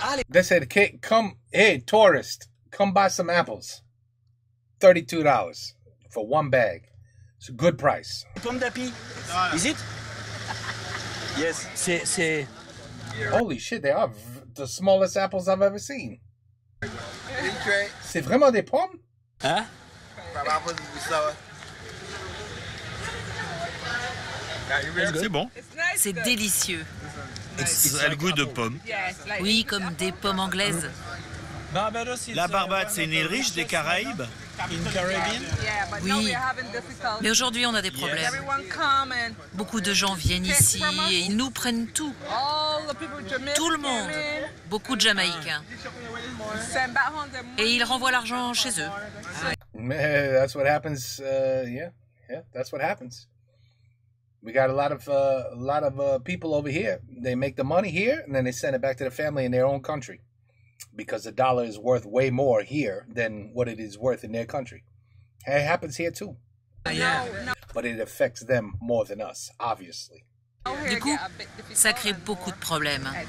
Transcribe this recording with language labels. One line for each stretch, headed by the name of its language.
English: They said, "Okay, come, hey, tourist, come buy some apples. $32 for one bag. It's a good price."
French: Pommes d'api.
English: Is it? Yes.
French: C'est.
English: Holy shit, they are the smallest apples I've ever seen.
French: C'est vraiment des pommes? Hein? C'est bon. C'est délicieux. Ça a le goût de pommes. Oui, comme des pommes anglaises. La Barbade, c'est une île riche des Caraïbes. Oui, mais aujourd'hui on a des problèmes. Beaucoup de gens viennent ici et ils nous prennent tout. Tout le monde. Beaucoup de Jamaïcains. Et ils renvoient l'argent chez eux.
English: That's what happens. Yeah, that's what happens. We got a lot of people over here. They make the money here, and then they send it back to the family in their own country, because the dollar is worth way more here than what it is worth in their country. And it happens here too. But it affects them more than us, obviously.
French: Du coup, ça crée beaucoup de problèmes.